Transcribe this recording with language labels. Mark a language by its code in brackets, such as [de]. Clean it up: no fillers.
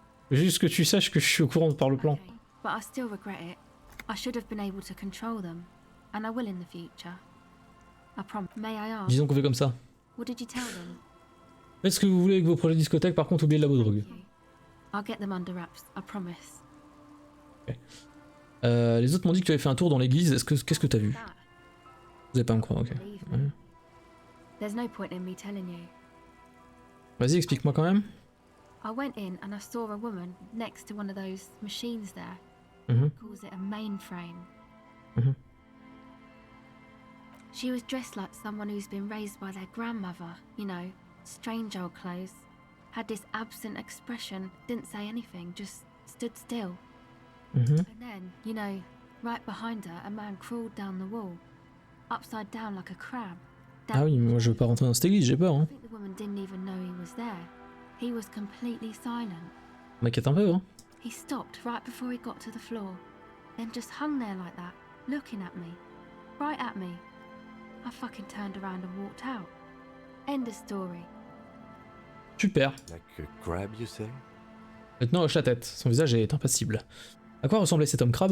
[fr] Juste que tu saches que je suis au courant par le plan. [en] But I still regret it. I should have been able to control them, and I will in the future. I promise. May I ask? [fr] Disons qu'on fait comme ça. [en] What did you tell them? [fr] Faites ce que vous voulez avec vos projets discothèques, par contre oubliez le labo de drogue. [en] I'll get them under wraps, I promise. Okay. [fr] Les autres m'ont dit que tu avais fait un tour dans l'église. Qu'est-ce que t'as vu? Vous avez pas à me croire, ok. Ouais. [en] There's no point in me telling you. [fr] Vas-y, explique-moi quand même. [en] I went in and I saw a woman next to one of those machines there. Calls it a mainframe. She was dressed like someone who's been raised by their grandmother, you know, strange old clothes. Had this absent expression, didn't say anything, just stood still. And then, you know, right behind her, a man crawled down the wall, upside down like a crab. [fr] Ah oui, moi je veux pas rentrer dans cette église, j'ai peur. Hein. [en] I think the woman didn't even know he was there. He was completely silent. [fr] M'inquiète un peu, hein. [en] He stopped right before he got to the floor, then just hung there like that, looking at me, right at me. I fucking turned around and walked out. End of story. [fr] Super. [en] Like a crab, you say? [fr] Maintenant hoche la tête, son visage est impassible. À quoi ressemblait cet homme crabe?